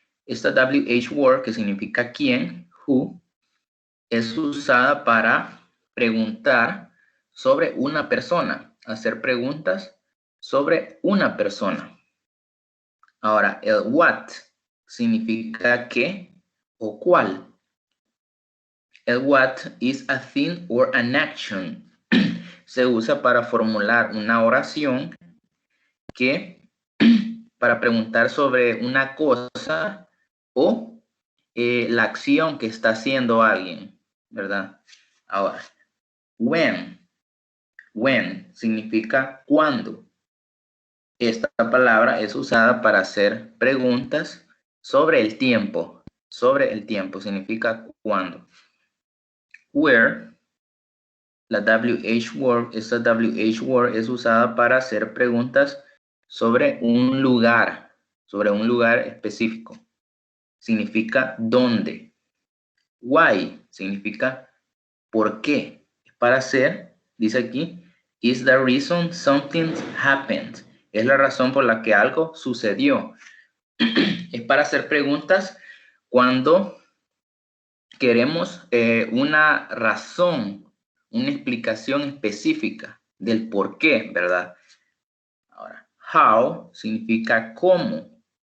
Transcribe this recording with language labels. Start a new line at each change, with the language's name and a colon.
Spanish: Esta WH word, que significa quién, who, es usada para preguntar sobre una persona, hacer preguntas sobre una persona. Ahora, el what significa qué o cuál.
English: El what is a thing or an action.
Spanish: Se usa para formular una oración para preguntar sobre una cosa o la acción que está haciendo alguien, ¿verdad? Ahora, when significa cuándo. Esta palabra es usada para hacer preguntas sobre el tiempo. Sobre el tiempo significa cuándo. Where, la WH word, esta WH word es usada para hacer preguntas sobre un lugar específico. Significa dónde. Why significa por qué. Para hacer, dice aquí,
English: is the reason something happened.
Spanish: Es la razón por la que algo sucedió. Es para hacer preguntas cuando queremos una razón, una explicación específica del por qué, ¿verdad? Ahora, how significa cómo.